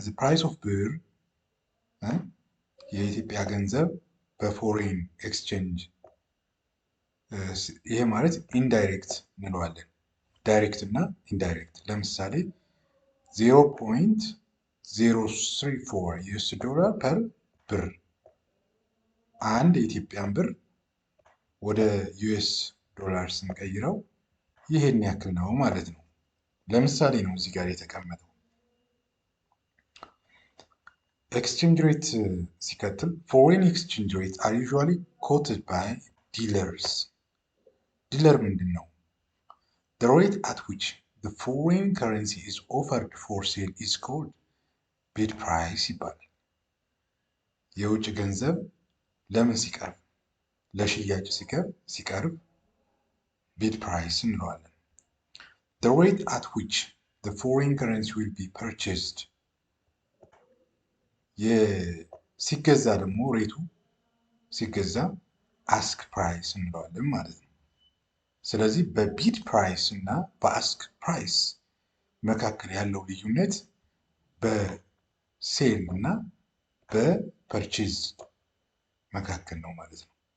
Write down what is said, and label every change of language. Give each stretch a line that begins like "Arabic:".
English: ዘ ፕራይስ ኦፍ ብር
Amharic: የኢትዮጵያ ገንዘብ በፎሬን ኤክስቼንጅ። ይሄ ማለት ኢንዳይሬክት እንለዋለን። ዳይሬክት እና ኢንዳይሬክት። ለምሳሌ 0.034 ዩኤስ ዶላር ፐር ብር አንድ የኢትዮጵያን ብር ወደ ዩኤስ ዶላር ስንቀይረው ይሄን ያክል ነው ማለት ነው። ለምሳሌ ነው እዚህ ጋር የተቀመጠው። ኤክስቼንጅ ሬት ሲቀጥል
English: ፎሬን ኤክስቼንጅ ሬት አር ዩዥዋሊ ኮትድ ባይ ዲለርስ።
Amharic: ዲለር ምንድን ነው?
English: the rate at which the foreign currency is offered for sale is called bid price
Amharic: ይባላል። የውጭ ገንዘብ ለምን ሲቀርብ? ለሽያጭ ሲቀርብ bid price እንለዋለን።
English: the rate at which the foreign currency will be purchased
Amharic: ሲገዛ ደግሞ ሬቱ ሲገዛ ask price እንለዋለን ማለት ነው። ስለዚህ በቢድ ፕራይስ እና በአስክ ፕራይስ መካከል ያለው ልዩነት በሴል እና በፐርቼዝ መካከል ነው ማለት ነው።